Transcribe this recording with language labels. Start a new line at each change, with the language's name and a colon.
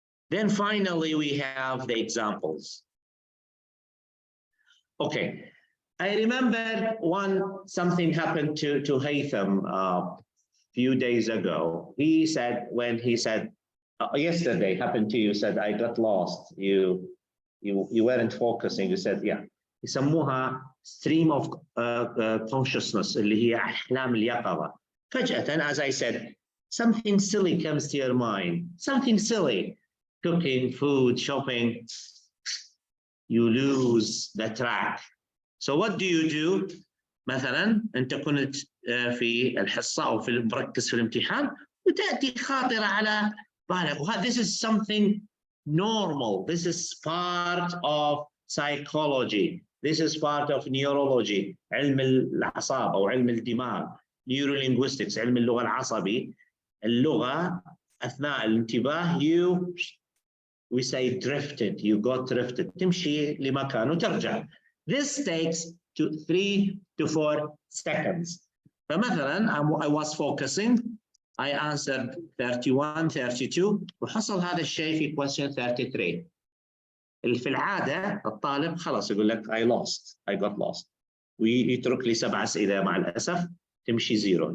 English: Then finally, we have the examples. Okay, I remember something happened to Haytham a few days ago. He said, when he said, yesterday happened to you, said, I got lost. You weren't focusing. You said, yeah.
Arabic: يسموها
English: stream of consciousness
Arabic: اللي هي أحلام اليقظة. فجأة,
English: as I said, something silly comes to your mind. Something silly. Cooking, food, shopping. You lose the track. So what do you do?
Arabic: مثلا أنت كنت في الحصة أو مركز في الامتحان وتأتي خاطرة على بالك.
English: This is something normal. This is part of psychology. This is part of neurology.
Arabic: علم الأعصاب أو علم الدماغ. Neurolinguistics, علم اللغة العصبي. اللغة أثناء الانتباه
English: we say drifted. You got drifted.
Arabic: تمشي لمكان وترجع.
English: This takes 3 to 4 seconds.
Arabic: فمثلا
English: I was focusing. I answered 31, 32
Arabic: وحصل هذا الشيء في
English: question 33.
Arabic: اللي في العادة الطالب خلاص يقول لك
English: I got lost.
Arabic: ويترك لي 7 أسئلة مع الأسف تمشي 0.